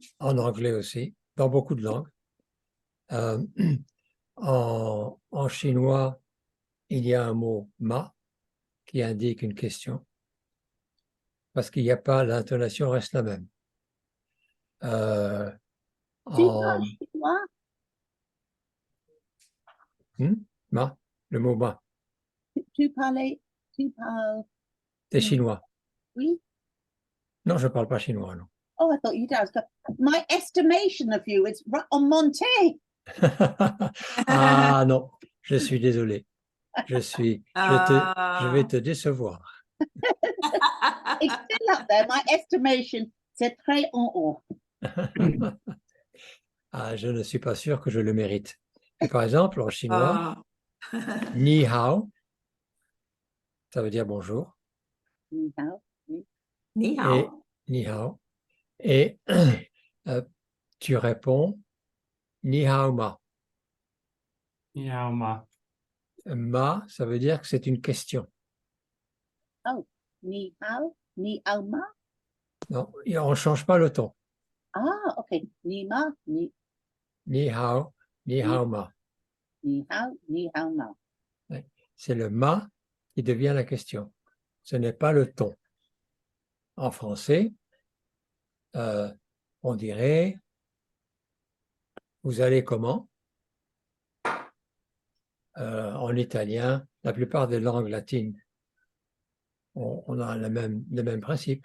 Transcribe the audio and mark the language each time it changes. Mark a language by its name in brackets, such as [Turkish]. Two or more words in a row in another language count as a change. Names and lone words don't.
[French] En anglais aussi, dans beaucoup de langues. Euh, en chinois, il y a un mot ma qui indique une question, parce qu'il n'y a pas, l'intonation reste la même. Tu En parles chinois? ma, le mot ma, Tu parles, c'est chinois. oui? Non, je ne parle pas chinois, non. [English] Oh, I thought you did. My estimation of you is on Monte. [French] Ah non, je suis désolé. Je vais te décevoir. [English] It's still up there. My estimation, [French] c'est très en haut. Ah, je ne suis pas sûr que je le mérite. Mais par exemple, en chinois, Ah, [Chinese] 你好, [French] ça veut dire bonjour, [Chinese] 你好, oui. [French] ni et hao. [Chinese] 你好, [French] et tu réponds [Chinese] 你好吗. [French] Yaoma. Ma, ça veut dire que c'est une question. [Chinese] Oh, 你好，你好吗. [French] Non, et on ne change pas le ton. Ah, okay. Ni ma, ni [Chinese] 你好吗. 你好吗. [French] Ouais. C'est le ma qui devient la question. Ce n'est pas le ton. En français, on dirait vous allez comment? en italien, la plupart des langues latines, on a le même principe.